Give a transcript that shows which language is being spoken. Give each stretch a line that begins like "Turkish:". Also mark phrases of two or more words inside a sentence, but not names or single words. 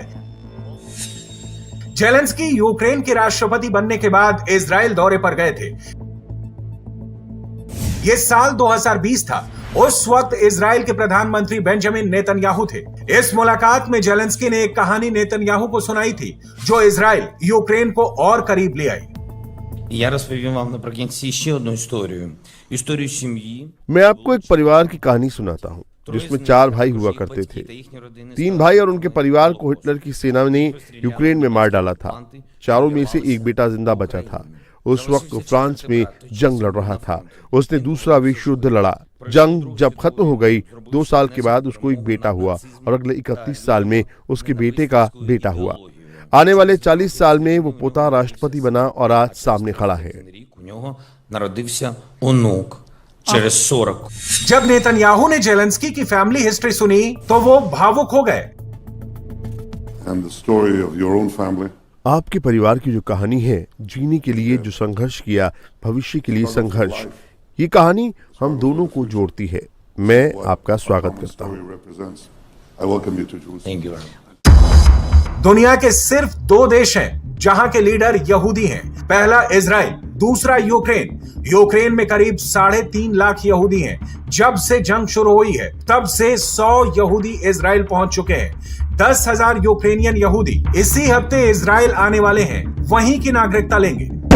Hindi: जेलेंस्की यूक्रेन के राष्ट्रपति बनने के बाद इजराइल दौरे पर गए थे। यह साल 2020 था। उस वक्त इजराइल के प्रधानमंत्री बेंजामिन नेतन्याहू थे। इस मुलाकात में जेलेंस्की ने एक कहानी नेतन्याहू को सुनाई थी जो इजराइल यूक्रेन को और करीब ले आई।
Ukrainian: Я розповім вам наприкінці ще одну історію. Історію сім'ї.
Hindi: मैं आपको एक परिवार की कहानी सुनाता हूँ जिसमें 4 भाई हुआ करते थे। 3 भाई और उनके परिवार को हिटलर की सेना ने यूक्रेन में मार डाला था। चारों में से एक बेटा जिंदा बचा था। उस वक्त वो फ्रांस में जंग लड़ रहा था। उसने दूसरा विश्व युद्ध लड़ा। जंग जब खत्म हो गई 2 साल के बाद उसको एक बेटा हुआ और अगले 31 साल में उसके बेटे का बेटा हुआ। आने वाले 40 साल में वो पोता राष्ट्रपति बना और आज सामने खड़ा है।
Ukrainian: У нього народився онук через 40.
Hindi: जब नेतन्याहू ने जेलेंस्की की
English: family history
Hindi: सुनी तो वो भावुक हो गए।
English: And the story of your own family.
Hindi: आपके परिवार की जो कहानी है, जीने के लिए जो संघर्ष किया, भविष्य के लिए संघर्ष, ये कहानी हम दोनों को जोड़ती है। मैं आपका स्वागत करता हूँ।
English: Story represents. I welcome you to Jerusalem. Thank you very much.
Hindi: दुनिया के सिर्फ 2 देश हैं जहां के लीडर यहूदी हैं। पहला इजराइल, दूसरा यूक्रेन। यूक्रेन में करीब 3.5 लाख यहूदी हैं। जब से जंग शुरू हुई है तब से 100 यहूदी इजराइल पहुंच चुके हैं। 10,000 यूक्रेनियन यहूदी इसी हफ्ते इजराइल आने वाले हैं, वहीं की नागरिकता लेंगे।